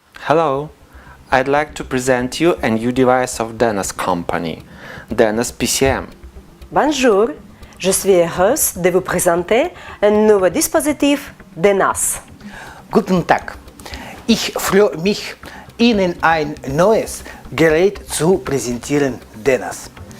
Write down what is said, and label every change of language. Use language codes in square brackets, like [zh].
[en] Hello, I'd like to present you a new device of Denos company, Denos PCM. [fr] Bonjour, je suis heureuse de vous présenter un nouveau dispositif DENAS. [de] Guten Tag, ich freue mich, Ihnen ein neues Gerät zu präsentieren, DENAS.